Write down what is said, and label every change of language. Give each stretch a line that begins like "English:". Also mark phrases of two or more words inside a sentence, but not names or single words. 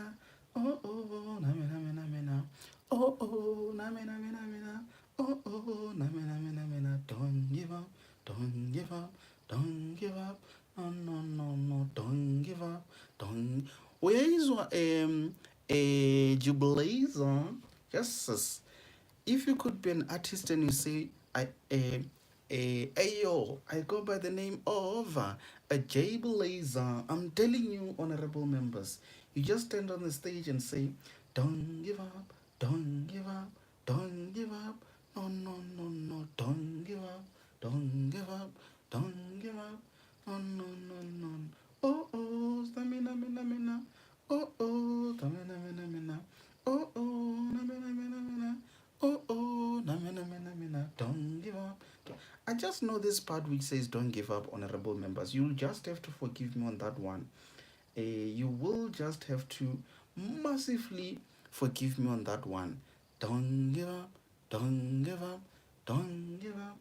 English: Oh oh, na me na me na me na. Oh oh, na me na me na me na. Oh oh, na me na me na me na. Don't give up, don't give up, don't give up. No no no no, don't give up, don't. Where is a jubilator? Just if you could be an artist and you say ayo, I go by the name of a J Blazer. I'm telling you, honorable members, you just stand on the stage and say, don't give up, don't give up, don't give up. No, no, no, no, don't give up, don't give up, don't give up. No, no, no, no. Oh, oh, stamina, mina, mina. Oh, oh, stamina, mina, mina. Oh, oh, na, mina, mina, mina. Oh, oh, na, mina, mina, mina. Don't give up. I just know this part which says don't give up, honorable members. You'll just have to forgive me on that one. You will just have to massively forgive me on that one. Don't give up, don't give up, don't give up.